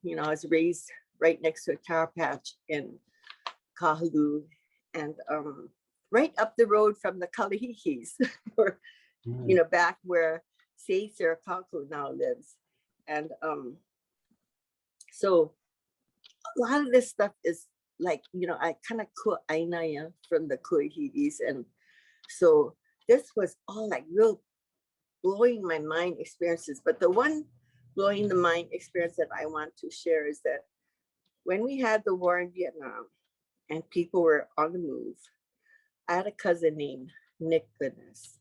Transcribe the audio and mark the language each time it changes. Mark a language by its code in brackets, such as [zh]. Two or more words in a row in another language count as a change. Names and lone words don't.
[en] You know, I was raised right next to a taro patch in Kaululā and right up the road from the Kalahikis, or, you know, back where Say Sirakaku now lives. And so a lot of this stuff is like, you know, I kind of kuʻaina from the Kuʻihidis. And so this was all like real blowing my mind experiences. But the one blowing the mind experience that I want to share is that when we had the war in Vietnam and people were on the move, I had a cousin named Nick Goodness.